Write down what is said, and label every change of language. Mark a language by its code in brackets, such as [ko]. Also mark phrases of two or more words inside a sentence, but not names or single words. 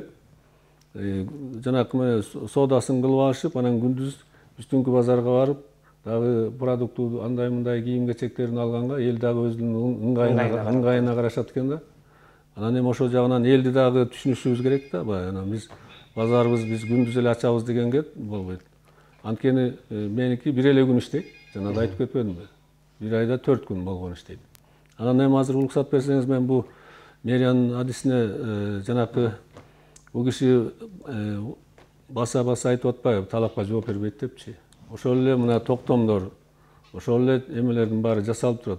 [ky] Жанакы соодасын кылып алышып, анан күндүз үстүңкү базарга барып, дагы продукту андай мындай кийим кечектерин алганга эл дагы өзүнүн ыңгайына карашат экен да. Анан эми ошол жагынан элди дагы түшүнүшүбүз керек да. Баягы биз базарыбыз биз күндүз эле ачабыз дегенге болбойт. Анткени меники бир эле күн иштейт. Жана да айтып кетпедимби? Бир айда 4 күн болгон иштейт. Анан эми азыр уруксат берсеңиз, мен бу мэриянын адисине жанакы бул киши баса айтып атпайбы, талапка жооп бербейт депчи. Ошол эле мына токтомдор, ошол эле эмелердин баары жасалып турат.